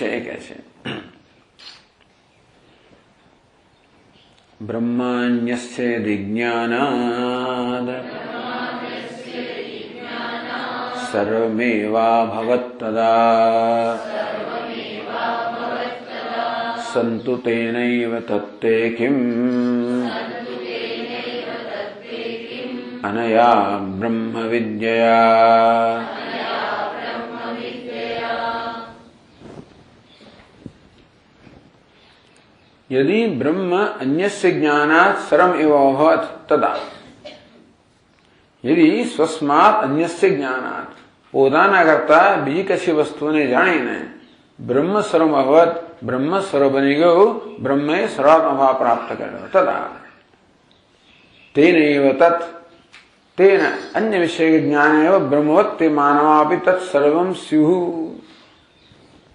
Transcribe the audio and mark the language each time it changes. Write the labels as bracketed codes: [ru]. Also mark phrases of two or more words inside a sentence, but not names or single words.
[gu] એ કહે છે [sa] ब्रह्मान्यस्य विज्ञानात् सर्वमेवा भवत्तदा संतु तेनैव तत्ते किम् अनया ब्रह्म विद्यया. यदि ब्रह्म अन्यस्य ज्ञानात् सर्वम् एव अभवत् तदा, यदि स्वस्मात् अन्यस्य ज्ञानात्, [gu] પોતાના કરતા બીજી કશી વસ્તુને જાણીને બ્રહ્મ સર્વ અભવત, બ્રહ્મ સર્વ બની ગયું, બ્રહ્મે સર્વાત્મ ભાવ પ્રાપ્ત કર્યો. [sa] तदा तेनैव तत्, तेन अन्य विषय ज्ञान एव ब्रह्मवत् ते मानवापि तत्सर्वं स्युः.